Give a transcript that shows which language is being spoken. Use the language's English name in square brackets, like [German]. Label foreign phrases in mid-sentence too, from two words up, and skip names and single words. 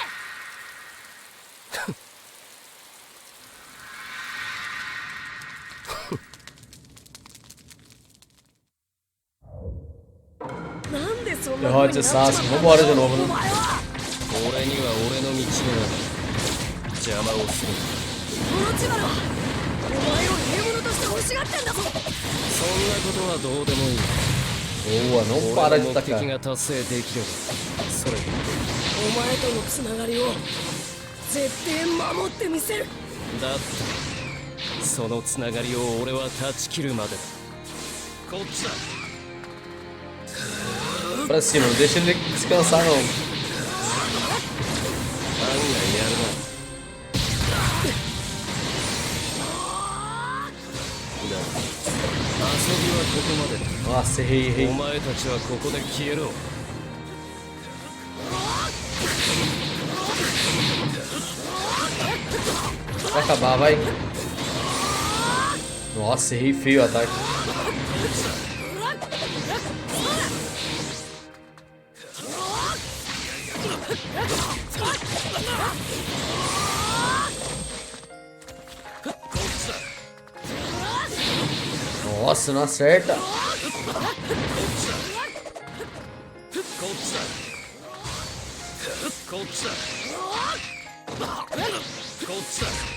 [Japanese] なんでそんな風になっちまったんだ [Portuguese] Vambora de novo, né? [Japanese] お前は。俺には俺の道がある。邪魔をする。オロチマルはお前を入れ物として欲しがってんだぞ。そんなことはどうでもいい。 [Portuguese] Boa, não para [Japanese] 俺 [Portuguese] de [Japanese] の目的 [Portuguese] tacar. [Japanese] が達成できればそれでいい。お前とのつながりを絶対守ってみせる。だったそのつながりを俺は断ち切るまでだ。こっちだ。 [Portuguese] Pra cima, não deixa ele descansar não. [Japanese] 案外やるな。だ遊びはここまでだ。 [Portuguese] Nossa, errei, [Japanese] お [Portuguese] errei. [Japanese] 前たちはここで消えろ。 [Portuguese] Vai acabar, vai. Nossa, errei feio o ataque. Nossa, não acerta. [Japanese] こっちだ。こっちだ。こっちだ。